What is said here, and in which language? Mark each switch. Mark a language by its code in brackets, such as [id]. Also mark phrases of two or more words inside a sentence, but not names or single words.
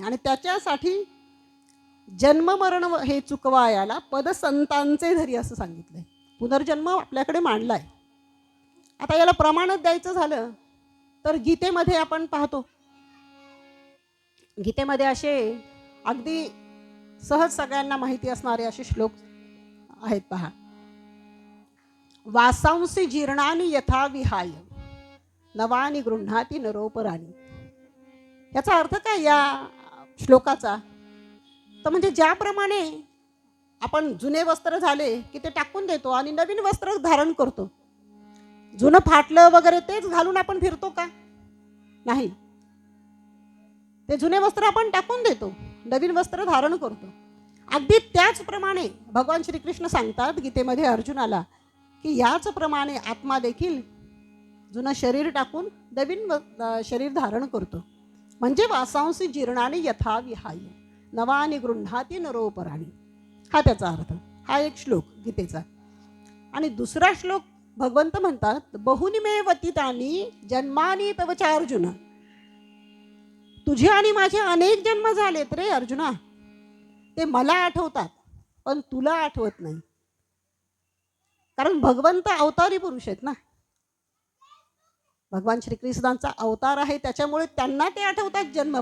[mr] आणि त्याच्यासाठी जन्म मरण हे चुकवायाला पद संतांचे धरी असं सांगितलंय. पुनर्जन्म आपल्याकडे मांडलाय. आता याला प्रमाणच द्यायचं झालं तर गीतेमध्ये आपण पाहतो, गीतेमध्ये असे अगदी सहज सगळ्यांना माहिती असणारे असे श्लोक आहेत पहा. [sa] वासांसी जीर्णानी यथा विहाय नवानी गृह्णाती नरोपराणी. [mr] याचा अर्थ काय या श्लोकाचा, तर म्हणजे ज्याप्रमाणे आपण जुने वस्त्र झाले की ते टाकून देतो आणि नवीन वस्त्र धारण करतो, जुनं फाटलं वगैरे तेच घालून आपण फिरतो का, नाही. ते जुने वस्त्र आपण टाकून देतो, नवीन वस्त्र धारण करतो. अगदी त्याचप्रमाणे भगवान श्रीकृष्ण सांगतात गीतेमध्ये अर्जुनाला की याचप्रमाणे आत्मा देखील जुनं शरीर टाकून नवीन शरीर धारण करतो. [sa] म्हणजे वासांसी जीर्णाने यथा विहाय नवानी गृह्णाती नरोपराणी, [mr] हा त्याचा अर्थ. हा एक श्लोक गीतेचा. आणि दुसरा श्लोक भगवंत म्हणतात [sa] बहुनी मे वतितानी जन्मानी तवचा अर्जुन. [mr] तुझे आणि माझे अनेक जन्म झालेत रे अर्जुना, ते मला आठवतात पण तुला आठवत नाही. कारण भगवंत अवतारी पुरुष आहेत ना, भगवान श्रीकृष्णांचा अवतार आहे, त्याच्यामुळे त्यांना ते आठवतात जन्म.